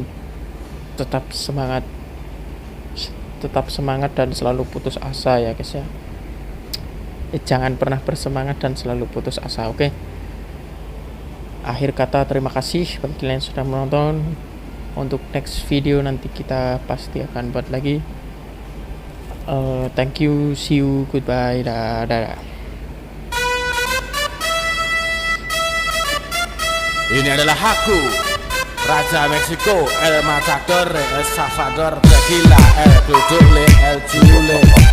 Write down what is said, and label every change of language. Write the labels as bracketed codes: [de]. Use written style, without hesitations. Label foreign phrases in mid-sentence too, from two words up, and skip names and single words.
[id] Tetap semangat dan selalu putus asa ya guys ya. Jangan pernah bersemangat dan selalu putus asa. Oke. Akhir kata, terima kasih bagi kalian sudah menonton. Untuk [en] next video [id] nanti kita pasti akan buat lagi. [en] Thank you, see you, goodbye, [id] dadah. Ini adalah hakku, Raja Meksiko, El Matador, El Salvador, Tequila, El Duduk, El Jule.